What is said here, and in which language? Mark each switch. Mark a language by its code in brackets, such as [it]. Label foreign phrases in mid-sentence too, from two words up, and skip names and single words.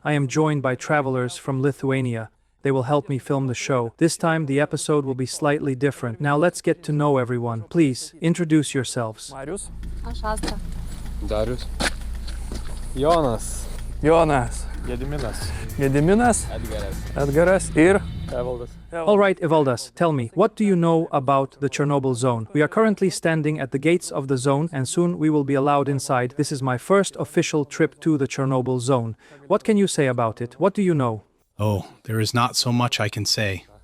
[en] I am joined by travelers from Lithuania. They will help me film the show. This time the episode will be slightly different. Now let's get to know everyone. Please, introduce yourselves. Marius. Ashasta. Darius. Jonas. Gediminas. Edgaras. Ir. Evaldas. All right, Evaldas, tell me, what do you know about the Chernobyl zone? We are currently standing at the gates of the zone and soon we will be allowed inside. This is my first official trip to the Chernobyl zone. What can you say about it? What do you know? Oh, there is not so much I can say.